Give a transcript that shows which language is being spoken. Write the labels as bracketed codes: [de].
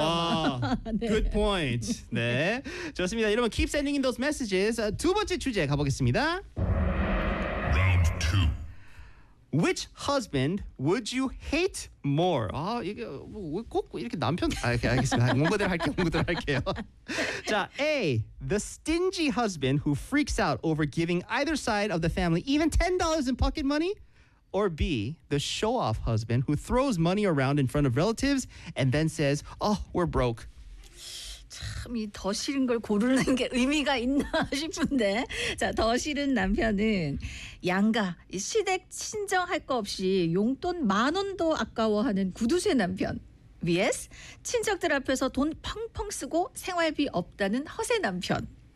[ko] 와, 네. [en] Good point. [ko] 네, 좋습니다. [en] 여러분 keep sending in those messages. [ko] 두 번째 주제 가보겠습니다. [en] Round two. Which husband would you hate more? [ko] 아 이게 뭐 꼭 이렇게 남편 알겠습니다. 온 거대로 할게요. [en] 자, A, the stingy husband who freaks out over giving either side of the family even $10 in pocket money, or B, the show-off husband who throws money around in front of relatives and then says, "Oh, we're broke." [ko] 참 이 더 싫은 걸 고르는 게 의미가 있나 싶은데. 자, 더 싫은 남편은 양가 시댁 친정 할 거 없이 용돈 만 원도 아까워하는 구두쇠 남편 vs 친척들 앞에서 돈 펑펑 쓰고 생활비 없다는 허세 남편.